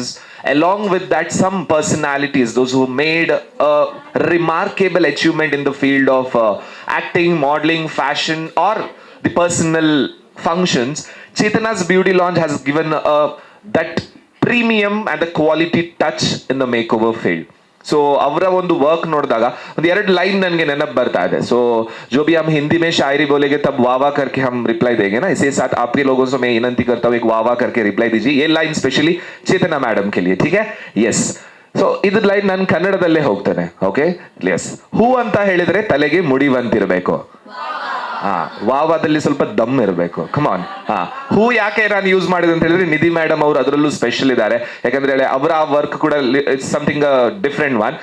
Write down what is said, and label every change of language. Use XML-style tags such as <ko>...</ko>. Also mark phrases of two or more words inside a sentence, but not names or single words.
<en>Along with that, some personalities, those who made a remarkable achievement in the field of acting, modeling, fashion, or the personal functions. Chetana's Beauty Lounge has given that premium and the quality touch in the makeover field.</en> <kn>ಸೊ ಅವರ ಒಂದು ವರ್ಕ್ ನೋಡಿದಾಗ ಒಂದು ಎರಡು ಲೈನ್ ನನಗೆ ನೆನಪು ಬರ್ತಾ ಇದೆ.</kn> <hi>ಸೊ जो भी हम हिंदी में शायरी बोलेंगे तब वाह वाह करके हम रिप्लाई देंगे ना, इसी साथ आपके लोगों से मैं विनती करता हूँ एक वाह वाह करके रिप्लाई दीजिए. ये लाइन स्पेशली चेतना मैडम के लिए, ठीक है? यस.</hi> <kn>ಸೊ ಇದ್ರ ಲೈನ್ ನಾನು ಕನ್ನಡದಲ್ಲೇ ಹೋಗ್ತೇನೆ.</kn> <en>okay, yes.</en> <kn>ಹೂ ಅಂತ ಹೇಳಿದ್ರೆ ತಲೆಗೆ ಮುಡಿ ಬಂತಿರಬೇಕು. ವಾವಾದಲ್ಲಿ ಸ್ವಲ್ಪ ದಮ್ ಇರಬೇಕು. ಕಮಾನ್. ಹೂ ಯಾಕೆ ನಾನು ಯೂಸ್ ಮಾಡಿದೆ ಅಂತ ಹೇಳಿದ್ರೆ, ನಿಧಿ ಮೇಡಮ್ ಅವರು ಅದರಲ್ಲೂ ಸ್ಪೆಷಲ್ ಇದ್ದಾರೆ. ಯಾಕಂದ್ರೆ ಅವರ ವರ್ಕ್ ಕೂಡ</kn> <en>it's something different one.</en>